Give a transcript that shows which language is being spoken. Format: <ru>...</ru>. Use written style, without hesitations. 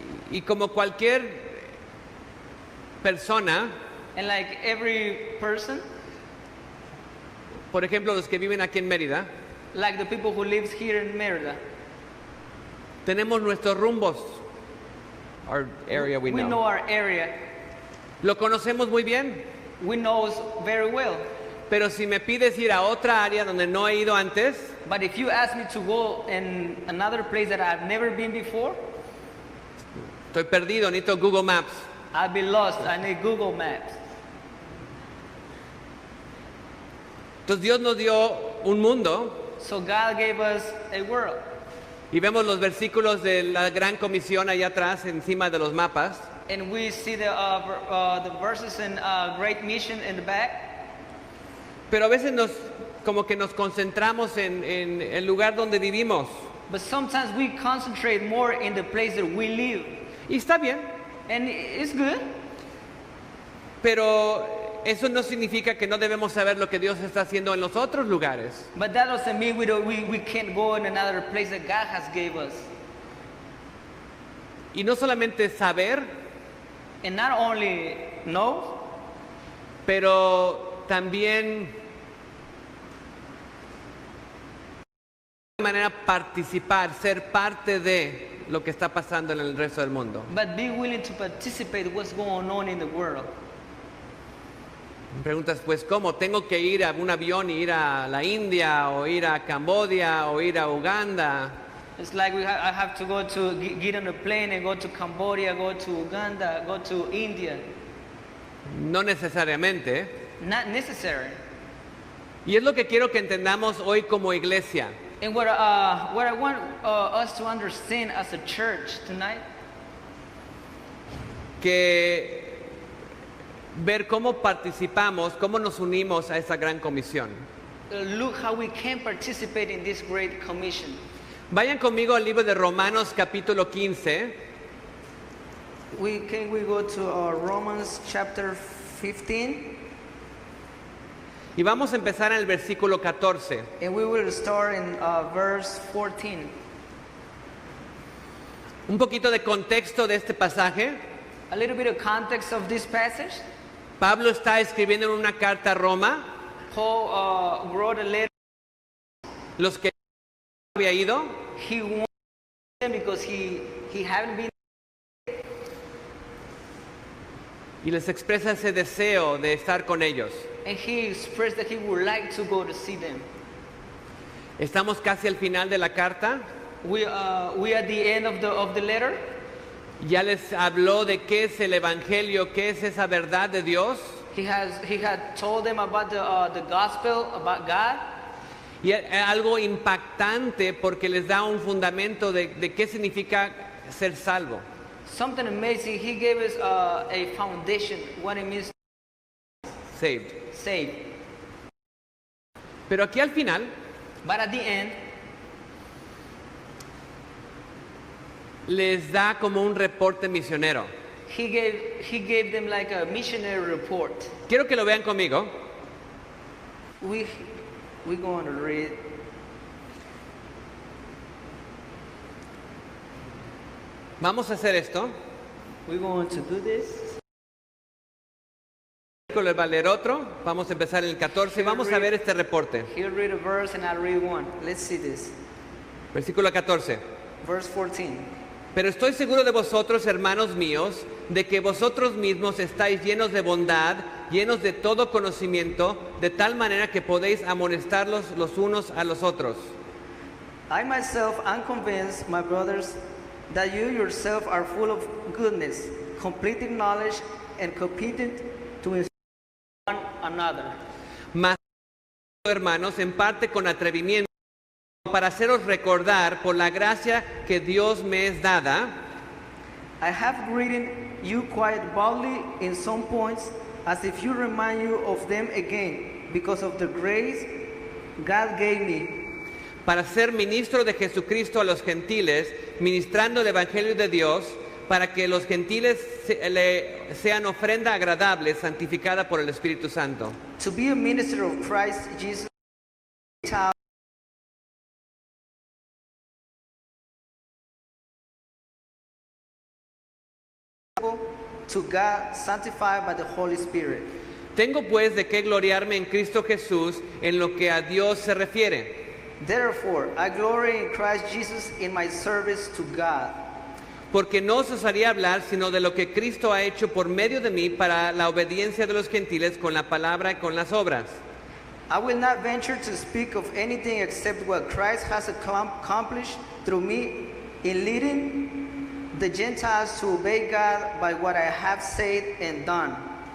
<es>Y como cualquier persona,</es> <en>And like every person,</en> <es>por ejemplo, los que viven aquí en Mérida,</es> <en>like the people who lives here in Merida,</en> <es>tenemos nuestros rumbos.</es> <en>Our area we know. know our area.</en> <es>Lo conocemos muy bien,</es> <en>We know us very well.</en> <es>pero si me pides ir a otra área donde no he ido antes,</es> <en>But if you ask me to go in another place that I've never been before,</en> <es>estoy perdido, necesito Google Maps.</es> <en>I'll be lost. I need Google Maps.</en> <es>Entonces Dios nos dio un mundo</es> <en>So God gave us a world.</en> <es>y vemos los versículos de la Gran Comisión allá atrás, encima de los mapas.</es> <en>And we see the verses in Great Mission in the back.</en> <es>Pero a veces como que nos concentramos en el lugar donde vivimos.</es> <en>But sometimes we concentrate more in the place that we live.</en> <es>Y está bien,</es> <en>And it's good.</en> <es>pero eso no significa que no debemos saber lo que Dios está haciendo en los otros lugares.</es> <en>But that doesn't mean we can't go in another place that God has gave us.</en> <es>Y no solamente saber,</es> <en>And not only know,</en> <es>pero también de manera participar, ser parte de lo que está pasando en el resto del mundo.</es> <en>but be willing to participate what's going on in the world.</en> <es>Me preguntas, pues, ¿cómo? ¿Tengo que ir a un avión y ir a la India, o ir a Camboya, o ir a Uganda?</es> <en>It's like I have to go to get on a plane and go to Cambodia, go to Uganda, go to India.</en> <es>No necesariamente, ¿eh?</es> <en>Not necessary.</en> <es>Y es lo que quiero que entendamos hoy como iglesia.</es> <en>And what I want us to understand as a church tonight,</en> <es>Que ver cómo participamos, cómo nos unimos a esa gran comisión.</es> <en>look how we can participate in this great commission.</en> <es>Vayan conmigo al libro de Romanos capítulo 15.</es> <en>Can we go to Romans chapter 15?</en> <es>Y vamos a empezar en el versículo 14.</es> <en>And we will start in verse 14.</en> <es>Un poquito de contexto de este pasaje.</es> <en>A little bit of context of this passage.</en> <es>Pablo está escribiendo en una carta a Roma.</es> <en>Paul wrote a letter.</en> <es>Los que había ido,</es> <en>He wanted them because he hadn't been.</en> <es>y les expresa ese deseo de estar con ellos.</es> <en>And he expressed that he would like to go to see them.</en> <es>Estamos casi al final de la carta.</es> <en>We at the end of the letter.</en> <es>Ya les habló de qué es el evangelio, qué es esa verdad de Dios.</es> <en>He had told them about the gospel, about God.</en> <es>Y es algo impactante porque les da un fundamento de qué significa ser salvo.</es> <en>Something amazing. He gave us a foundation, what it means Saved. to save.</en> <es>Pero aquí al final</es> <en>But at the end,</en> <es>les da como un reporte misionero.</es> <en>he gave them like a missionary report.</en> <es>Quiero que lo vean conmigo.</es> <en>We're going to read.</en> <es>Vamos a hacer esto.</es> <en>We're going to do this.</en> <es>Les va a leer otro. Vamos a empezar en el 14 y vamos a ver este reporte.</es> <en>He'll read a verse and I'll read one. Let's see this.</en> <es>Versículo 14.</es> <en>Verse 14.</en> <es>Pero estoy seguro de vosotros, hermanos míos, de que vosotros mismos estáis llenos de bondad, llenos de todo conocimiento, de tal manera que podéis amonestarlos los unos a los otros.</es> <en>I myself am convinced, my brothers, that you yourself are full of goodness, complete in knowledge, and competent to instruct one another.</en> <es>Mas, hermanos, en parte con atrevimiento, para haceros recordar por la gracia que Dios me es dada,</es> <en>I have written you quite boldly in some points, as if you remind you of them again, because of the grace God gave me,</en> <es>para ser ministro de Jesucristo a los gentiles, ministrando el Evangelio de Dios, para que los gentiles sean ofrenda agradable, santificada por el Espíritu Santo.</es> <en>to be a minister of Christ Jesus, to God, sanctified by the Holy Spirit.</en> <es>Tengo pues de qué gloriarme en Cristo Jesús en lo que a Dios se refiere.</es> <en>Therefore, I glory in Christ Jesus in my service to God.</en> <es>Porque no os osaría hablar sino de lo que Cristo ha hecho por medio de mí para la obediencia de los gentiles con la palabra y con las obras.</es> <en>I will not venture to speak of anything except what Christ has accomplished through me in leading the Gentiles to obey God by what I have said and done.</en>